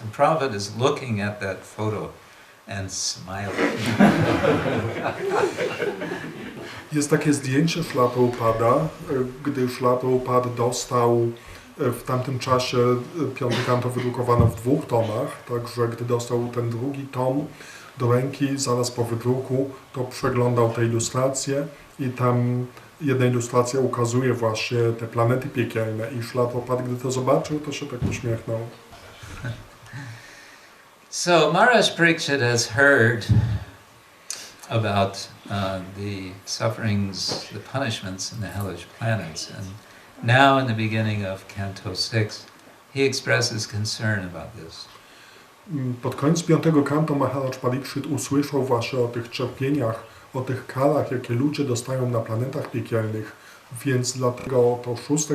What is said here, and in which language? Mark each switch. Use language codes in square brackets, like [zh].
[en] And Prabhupada is looking at that photo and smiling. [pl] Jest takie zdjęcie Śrila Prabhupada, gdy Śrila Prabhupada dostał w tamtym czasie 5. kanto wydrukowano w 2 tomach, także gdy dostał ten 2. tom do ręki, zaraz po wydruku, to przeglądał te ilustracje i tam jedna ilustracja ukazuje właśnie te planety piekielne i Śrila Prabhupada, gdy to zobaczył, to się tak uśmiechnął. [en] So Maharaj Pariksit has heard about the sufferings, the punishments in the hellish planets, and now in the beginning of Canto 6, he expresses concern about this. [pl] Pod koniec 5. kanto Maharaj Pariksit usłyszał właśnie o tych cierpieniach, o tych karach, jakie ludzie dostają na planetach piekielnych, więc dlatego to 6.